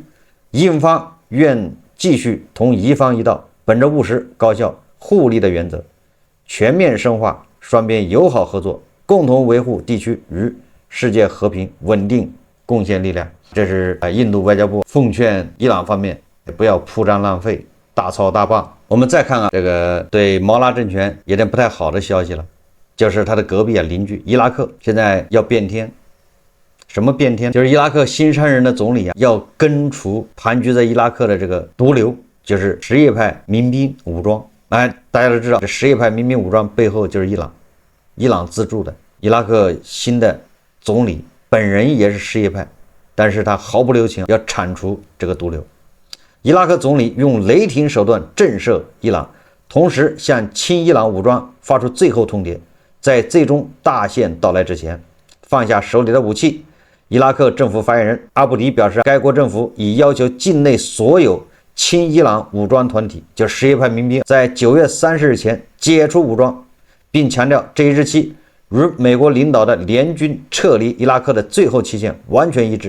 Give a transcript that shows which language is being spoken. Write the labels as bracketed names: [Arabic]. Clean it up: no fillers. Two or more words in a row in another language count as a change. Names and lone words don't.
[Chinese] 印方願繼續同伊方一道，本着務實、高效、互利的原則，全面深化雙邊友好合作，共同維護地區與世界和平穩定貢獻力量。這是印度外交部奉勸伊朗方面不要鋪張浪費、大操大辦。我們再看這個對毛拉政權有點不太好的消息了，就是他的隔壁鄰居伊拉克現在要變天。什麼變天？就是伊拉克新上任的總理要根除盤踞在伊拉克的這個毒瘤，就是什葉派民兵武裝。大家都知道，這什葉派民兵武裝背後就是伊朗資助的。伊拉克新的總理本人也是什葉派，但是他毫不留情要鏟除這個毒瘤。伊拉克總理用雷霆手段震懾伊朗，同時向親伊朗武裝發出最後通牒，在最終大限到來之前放下手裡的武器。伊拉克政府發言人阿布迪表示，該國政府已要求境內所有親伊朗武裝團體，就是什葉派民兵，在9月30日前解除武裝，並強調這一日期與美國領導的聯軍撤離伊拉克的最後期限完全一致。